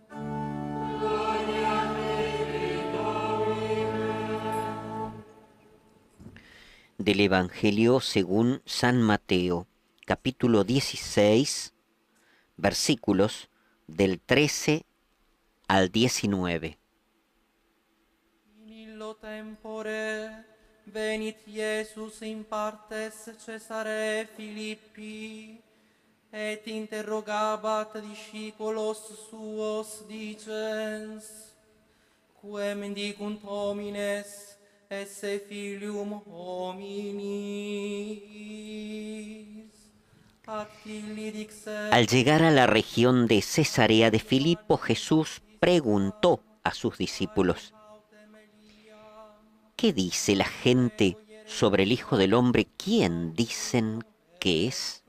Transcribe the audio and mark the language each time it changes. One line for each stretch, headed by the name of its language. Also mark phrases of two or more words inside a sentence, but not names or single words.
Spanish: Del Evangelio según San Mateo, capítulo 16, versículos del 13 al 19.
Latin: In illo tempore venit Iesus in partes Caesarei Philippi, et interrogabat discipulos suos dicens, quem mendicunt homines esse filium hominis.
Spanish: Al llegar a la región de Cesarea de Filipo, Jesús preguntó a sus discípulos: ¿qué dice la gente sobre el Hijo del Hombre? ¿Quién dicen que es?